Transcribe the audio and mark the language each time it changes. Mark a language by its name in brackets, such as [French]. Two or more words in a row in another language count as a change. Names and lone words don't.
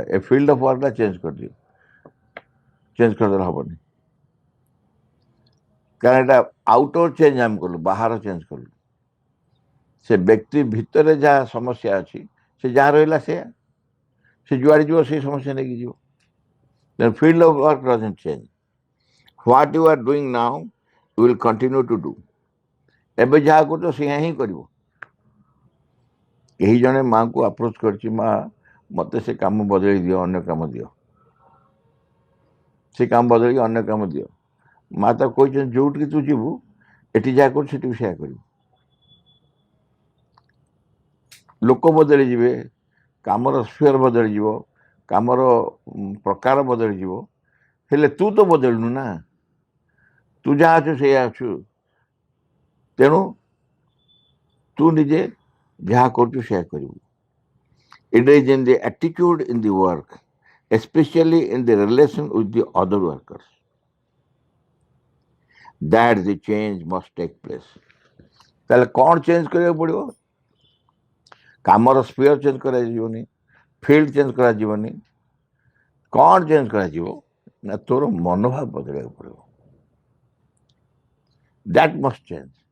[Odia] ଏ [English] field of workଟା [Odia] ଚେଞ୍ଜ କରିଦିଅ, ଚେଞ୍ଜ କରିଦେଲେ ହବନି। କାରଣ ଏଇଟା [English] outer change [Odia] ଆମେ କଲୁ, ବାହାର ଚେଞ୍ଜ କଲୁ। ସେ ବ୍ୟକ୍ତି ଭିତରେ ଯାହା ସମସ୍ୟା ଅଛି, ସେ ଯାହା ରହିଲା ସେ ଯୁଆଡ଼େ ଯିବ ସେଇ ସମସ୍ୟା ନେଇକି ଯିବ। [English] The field of work doesn't change. What you are doing now, you will continue to do. [Odia] ଏବେ ଯାହା କରୁଛ ସେଇଆ ହିଁ କରିବ। କେହି ଜଣେ ମାଆଙ୍କୁ ଆପ୍ରୋଚ କରିଛି, ମା ମୋତେ ସେ କାମ ବଦଳେଇ ଦିଅ, ଅନ୍ୟ କାମ ଦିଅ, ସେ କାମ ବଦଳେଇକି ଅନ୍ୟ କାମ ଦିଅ। ମା ତାକୁ କହିଛନ୍ତି, ଯୋଉଠିକି ତୁ ଯିବୁ ଏଠି ଯାହା କରୁଛି ସେଠି ବି ସେୟା କରିବୁ। ଲୋକ ବଦଳିଯିବେ, କାମର ସ୍ଫିୟର ବଦଳିଯିବ, କାମର ପ୍ରକାର ବଦଳିଯିବ, ହେଲେ ତୁ ତ ବଦଳିନୁ ନା, ତୁ ଯାହା ଅଛୁ ସେଇଆ ଅଛୁ। ତେଣୁ ତୁ ନିଜେ ଯାହା କରୁଛୁ ସେୟା କରିବୁ। [English] It is in the attitude in the work, especially in the relation with the other workers, that the change must take place. [Odia] ତାହେଲେ କ'ଣ ଚେଞ୍ଜ କରିବାକୁ ପଡ଼ିବ? କାମର [English] sphere change [Odia] କରାଯିବନି, [English] field change [Odia] କରାଯିବନି। କ'ଣ ଚେଞ୍ଜ କରାଯିବ ନା ତୋର ମନୋଭାବ ବଦଳାଇବାକୁ ପଡ଼ିବ। [English] That must change.